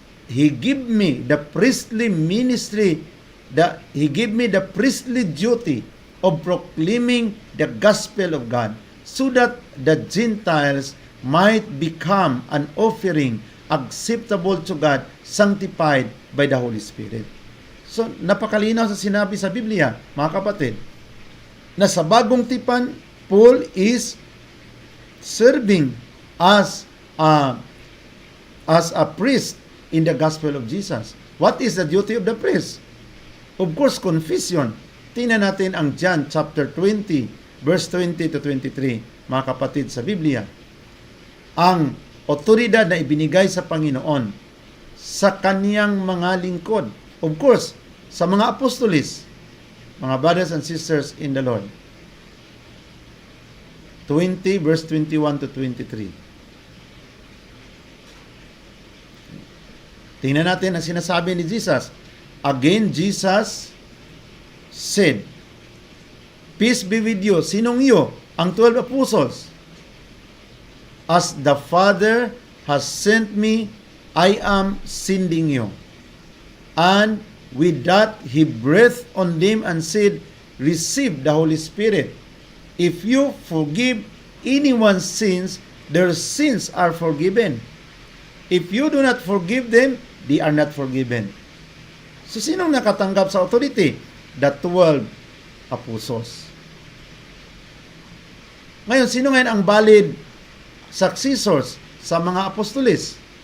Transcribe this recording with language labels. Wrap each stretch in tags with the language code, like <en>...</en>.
<en>He gave me the priestly ministry, he gave me the priestly duty of proclaiming the gospel of God, so that the Gentiles might become an offering acceptable to God, sanctified by the Holy Spirit.</en> <tl>So, napakalinaw sa sinabi sa Biblia, mga kapatid, na sa bagong tipan,</tl> <en>Paul is serving as a priest in the gospel of Jesus. What is the duty of the priest? Of course, confession.</en> <tl>Tingnan natin ang John chapter 20, verse 20 to 23, mga kapatid sa Biblia. Ang otoridad na ibinigay sa Panginoon sa kaniyang mga lingkod.</tl> <en>Of course,</en> <tl>sa mga apostolis, mga</tl> <en>brothers and sisters in the Lord. 20 verse 21 to 23.</en> <tl>Tingnan natin ang sinasabi ni Jesus.</tl> <en>Again, Jesus said, "Peace be with you."</en> <tl>Sinong iyo?</tl> <en>Ang 12 apostles. "As the Father has sent me, I am sending you." And with that, he breathed on them and said, "Receive the Holy Spirit. If you forgive anyone's sins, their sins are forgiven. If you do not forgive them, they are not forgiven." So,</en> <tl>sinong nakatanggap sa</tl> <en>authority? The 12 apostles.</en> <tl>Ngayon, sino ngayon ang valid successors sa mga apostolis?</tl>